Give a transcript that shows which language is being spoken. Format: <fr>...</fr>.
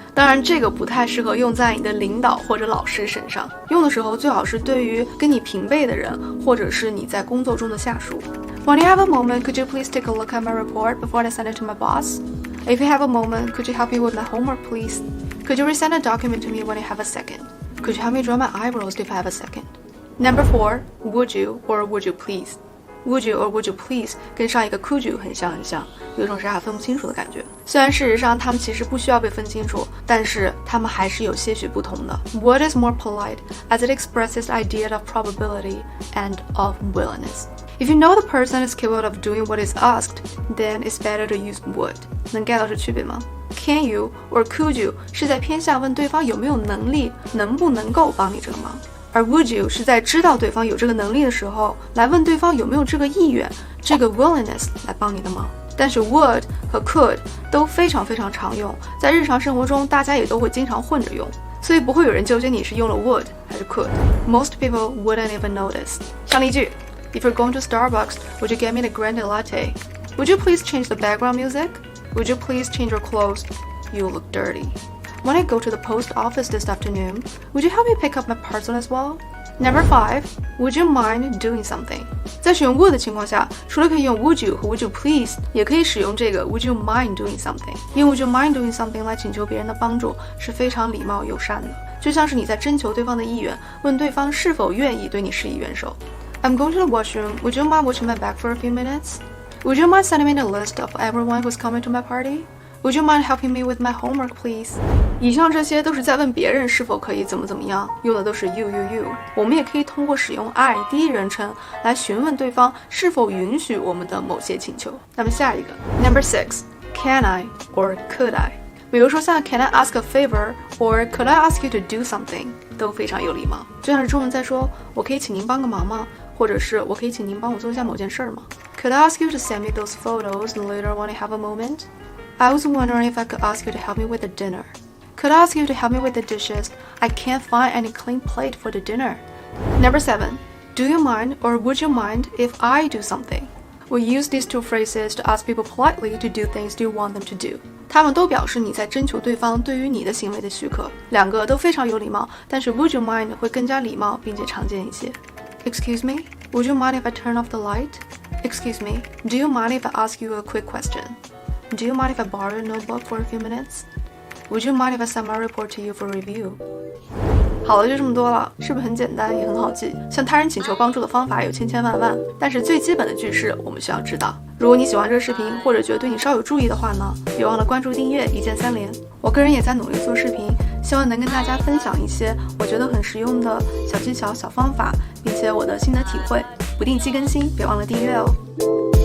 <zh>当然，这个不太适合用在你的领导或者老师身上，用的时候最好是对于跟你平辈的人，或者是你在工作中的下属。</zh> <en>When you have a moment, could you please take a look at my report before I send it to my boss? If you have a moment, could you help me with my homework, please? Could you resend a document to me when you have a second? Could you help me draw my eyebrows if I have a second? Number 4, would you or would you please?</en> <zh>Would you or would you please 跟上一个 could you 很像，有种傻分不清楚的感觉。虽然事实上它们其实不需要被分清楚，但是它们还是有些许不同的。</zh> <en>Would is more polite as it expresses the idea of probability and of willingness. If you know the person is capable of doing what is asked, then it's better to use would.</en> <zh>能 get 到这区别吗？ Can you or could you 是在偏向问对方有没有能力，能不能够帮你这个忙。而 would you 是在知道对方有这个能力的时候，来问对方有没有这个意愿，这个 willingness 来帮你的忙。但是 would 和 could 都非常常用，在日常生活中大家也都会经常混着用，所以不会有人纠结你是用了 would 还是 could。</zh> <en>Most people wouldn't even notice. 上例句 If you're going to Starbucks, would you get me the grande latte? Would you please change the background music? Would you please change your clothes? You look dirty.When I go to the post office this afternoon, would you help me pick up my parcel as well?</en> <zh>Number 5, would you mind doing something? 在使用 would 的情况下，除了可以用 would you 和 would you please， 也可以使用这个 would you mind doing something。用 would you mind doing something 来请求别人的帮助是非常礼貌友善的，就像是你在征求对方的意愿，问对方是否愿意对你施以援手。</zh> <en>I'm going to the washroom. Would you mind watching my back for a few minutes? Would you mind sending me the list of everyone who's coming to my party?Would you mind helping me with my homework, please?</en> <zh>以上这些都是在问别人是否可以怎么样，用的都是 you。我们也可以通过使用 I 第一人称来询问对方是否允许我们的某些请求。</zh> <en>那么下一个 Number 6, can I or could I?</en> <zh>比如说像 Can I ask a favor or Could I ask you to do something 都非常有礼貌，就像是中文在说我可以请您帮个忙吗？或者是我可以请您帮我做一下某件事吗？</zh> <en>Could I ask you to send me those photos later when you have a moment?I was wondering if I could ask you to help me with the dinner. Could I ask you to help me with the dishes? I can't find any clean plate for the dinner. Number 7, do you mind or would you mind if I do something? We use these two phrases to ask people politely to do things you want them to do.</en> <zh>它们都表示你在征求对方对于你的行为的许可，两个都非常有礼貌，但是 would you mind 会更加礼貌并且常见一些。</zh> <en>Excuse me, would you mind if I turn off the light? Excuse me, do you mind if I ask you a quick question? Do you mind if I borrow your notebook for a few minutes? Would you mind if I send my report to you for review?</en> <zh>好了，就这么多了，是不是很简单也很好记？向他人请求帮助的方法有千千万万，但是最基本的句式我们需要知道。如果你喜欢这个视频，或者觉得对你稍有注意的话呢，别忘了关注订阅，一键三连。我个人也在努力做视频，希望能跟大家分享一些我觉得很实用的小技巧、小方法，并且我的心得体会。不定期更新，别忘了订阅哦。</zh>